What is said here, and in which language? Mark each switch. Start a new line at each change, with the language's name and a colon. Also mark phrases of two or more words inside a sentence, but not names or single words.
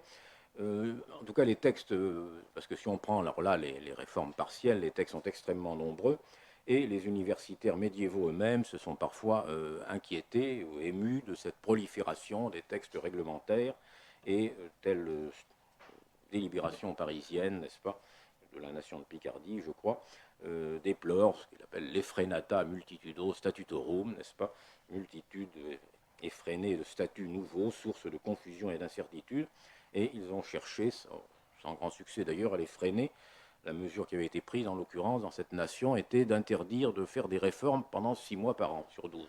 French: En tout cas, les textes, parce que si on prend alors là les réformes partielles, les textes sont extrêmement nombreux, et les universitaires médiévaux eux-mêmes se sont parfois inquiétés ou émus de cette prolifération des textes réglementaires et telle délibération parisienne, n'est-ce pas, de la nation de Picardie, je crois, déplore ce qu'il appelle l'
Latin: effrenata multitudo statutorum,
French: n'est-ce pas? Multitude effrénée de statuts nouveaux, source de confusion et d'incertitude. Et ils ont cherché, sans grand succès d'ailleurs, à les freiner. La mesure qui avait été prise, en l'occurrence, dans cette nation, était d'interdire de faire des réformes pendant 6 mois par an sur 12.